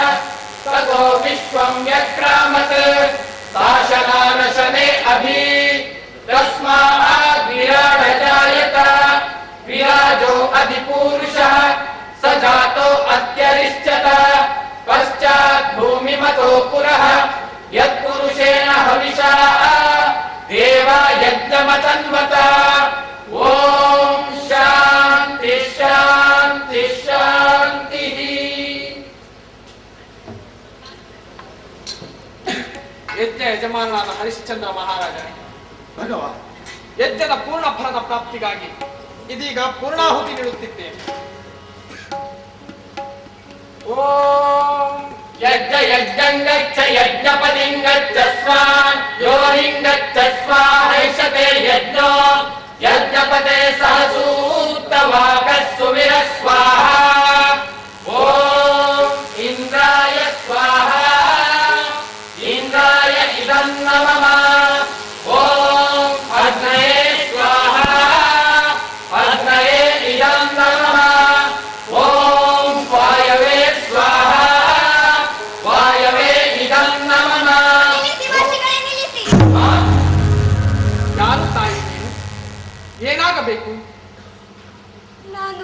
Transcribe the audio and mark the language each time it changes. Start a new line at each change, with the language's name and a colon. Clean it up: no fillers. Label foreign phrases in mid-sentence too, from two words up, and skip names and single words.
Sanskrit: ततो विश्वं व्यक्रामत् शासनानशने अभि तस्मात् विराट जायत विराजो अधिपुरुषः स जातो अत्यरिष्यत पश्चात् भूमिमतो पुरः यत्पुरुषेण हविषा देवा यज्ञमतन्वत ॐ शान्ति शान्ति शान्तिः।
Kannada: ಯಜ್ಞ ಯಜಮಾನನಾದ ಹರಿಶ್ಚಂದ್ರ ಮಹಾರಾಜನೇ, ಭಗವ, ಯಜ್ಞದ ಪೂರ್ಣ ಫಲದ ಪ್ರಾಪ್ತಿಗಾಗಿ ಇದೀಗ ಪೂರ್ಣಾಹುತಿ ನೀಡುತ್ತಿದ್ದೇನೆ. ಓಂ
Sanskrit: यज्ञ यज्ञं गच्छ यज्ञपतिं गच्छ स्वान् योनिं गच्छ स्वाहैषते यज्ञो यज्ञपते सहसूक्तवाकः सुवीर स्वाहा ॐ इन्द्राय स्वाहा इन्द्राय इदं नमः ॐ अग्नये स्वाहा अग्नये इदं नमः ॐ वायवे स्वाहा वायवे इदं नमः।
Kannada: ಯಾರು ತಾಯಿ ನೀನು? ಏನಾಗಬೇಕು?